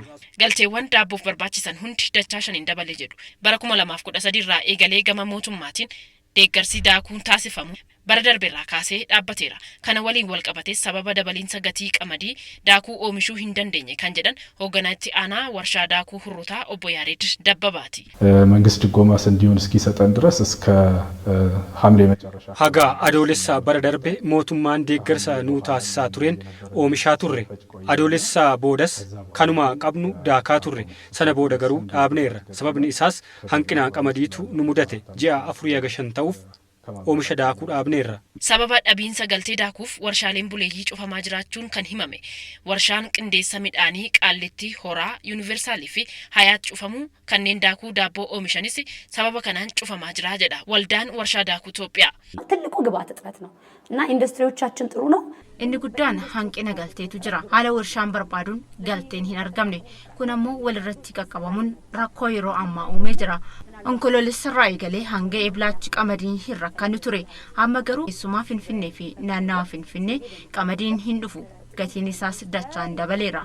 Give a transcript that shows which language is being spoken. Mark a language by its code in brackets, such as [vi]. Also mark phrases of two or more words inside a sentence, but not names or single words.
[om] Galteewwan daabboof barbaachisan hundi dachaa 5 dabalee jedhu. Bara 2013 irraa eegalee gama mootummaatiin deeggarsi daakuun taasifamu bara darbeerraa kaasee dhaabbateera. Kana waliin wal qabatee sababa dabaliinsa gatii qamadii daakuu oomishuu hin dandeenye kan jedhan hoogganaa aanaa warshaa daakuu Hurrutaa obbo Yaareed Dabbabaati. [am] መንግስት ድጎማ ስንዴውን እስኪሰጠን ድረስ እስከ ሐምሌ መጨረሻ [om] haga adoolessa bara darbe mootummaan deeggarsa nuu taasisaa tureen oomishaa turre. Adoolessa boodas kanuma qabnu daakaa turre. Sana booda garuu dhaabneerra. Sababni isaas hanqina qamadiitu nu mudate ji'a 4 haga 5 ta'uuf oomisha daakuu dhaabneerra. Sababa dhabiinsa galtee daakuuf warshaaleen buleeyyii cufamaa jiraachuun kan himame. Warshaan qindeessa midhaanii Qaallitti Horaa Yuuniversaalii fi Hayaat cufamuu kanneen daakuu daabboo oomishanis sababa kanaan cufamaa jira jedha waldaan warshaa daakuu Itoophiyaa. [am] ትልቁ ግብአት እጥረት ነው እና ኢንዱስትሪዎቻችን ጥሩ ነው [om] inni guddaan hanqina galteetu jira haala warshaan barbaaduun galteen hin argamne kun ammoo walirratti qaqqabamuun rakkoo yeroo ammaa uumee jira onkoloolessarraa eegalee hanga eblaachi qamadiin hin rakkannu ture amma garuu keessumaa Finfinnee fi naannawa Finfinnee qamadiin hin dhufu gatiin isaas dachaan dabaleera.